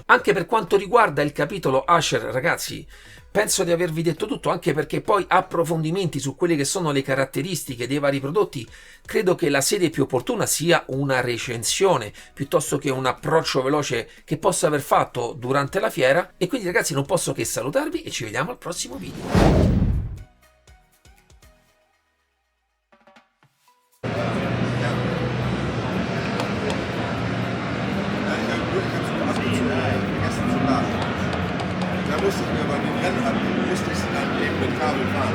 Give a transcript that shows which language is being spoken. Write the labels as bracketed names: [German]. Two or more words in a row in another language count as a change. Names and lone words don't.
[Italian] Anche per quanto riguarda il capitolo Asher ragazzi, penso di avervi detto tutto, anche perché poi approfondimenti su quelle che sono le caratteristiche dei vari prodotti, credo che la sede più opportuna sia una recensione piuttosto che un approccio veloce che posso aver fatto durante la fiera. E quindi ragazzi non posso che salutarvi e ci vediamo al prossimo video. [German] Musste ich mir bei den Rennhaken, musste ich sie dann eben mit Kabel fahren.